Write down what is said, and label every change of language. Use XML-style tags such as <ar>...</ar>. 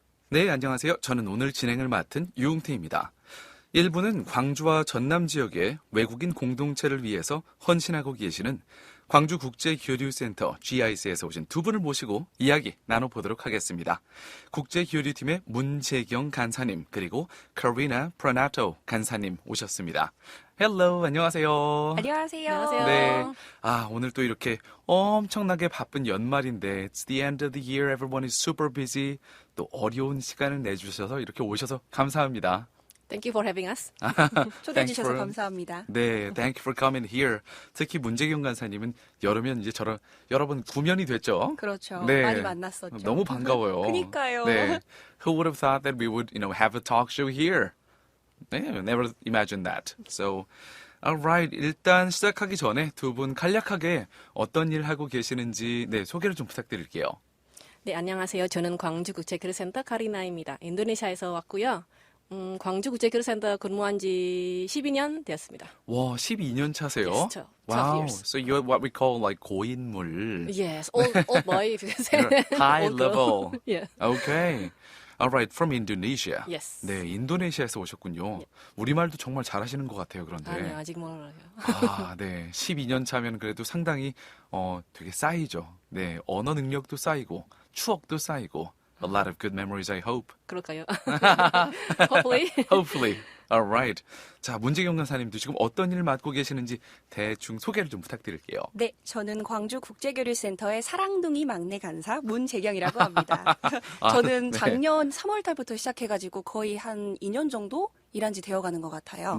<ko>네, 안녕하세요. 저는 오늘 진행을 맡은 유웅태입니다. 1부는 광주와 전남 지역의 외국인 공동체를 위해서 헌신하고 계시는 광주국제교류센터 GIC에서 오신 두 분을 모시고 이야기 나눠보도록 하겠습니다. 국제교류팀의 문재경 간사님 그리고 카리나 프라나토 간사님 오셨습니다. 헬로, 안녕하세요. 안녕하세요. 네, 오늘 또 이렇게 엄청나게 바쁜 연말인데</ko> <en>It's the end of the year, everyone is super busy.</en> <ko>또 어려운 시간을 내주셔서 이렇게 오셔서 감사합니다.</ko> <en>Thank you for having us.</en> <ko>초대해 주셔서 감사합니다.</ko> <en>네, thank you for coming here.</en> <ko>특히 문재경 간사님은 여러면 이제 여러 번 구면이 됐죠. 그렇죠. 네. 많이 만났었죠. 너무 반가워요. 그러니까요. 네.</ko> <en>Who would have thought that we would, have a talk show here? 네, never imagined that. So, alright.</en> <ko>일단 시작하기 전에 두 분 간략하게 어떤 일 하고 계시는지 소개를 좀 부탁드릴게요. 네, 안녕하세요. 저는 광주국제교류센터 카리나입니다. 인도네시아에서 왔고요. 광주국제교류센터 근무한 지 12년 되었습니다. 와, 12년 차세요?</ko> <en>Yes, 12 Wow. years. So you're what we call like 고인물. Yes, old boy. High Old girl. level. Yeah. Okay. Alright, from Indonesia. Yes.</en> <ko>네, 인도네시아에서 오셨군요. 우리말도 정말 잘하시는 것 같아요, 그런데. 아니요, 아직 멀어요. 네. 12년 차면 그래도 상당히 되게 쌓이죠. 네, 언어 능력도 쌓이고 추억도 쌓이고</ko> <en>a lot of good memories, I hope.</en> <ko>그럴까요?</ko> <en>Hopefully. Hopefully. Alright.</en> <ko>자, 문재경 간사님도 지금 어떤 일을 맡고 계시는지 대충 소개를 좀 부탁드릴게요. 네, 저는 광주국제교류센터의 사랑둥이 막내 간사 문재경이라고 합니다. 저는 네. 작년 3월 달부터 시작해가지고 거의 한 2년 정도 일한 지 되어가는 것 같아요.</ko>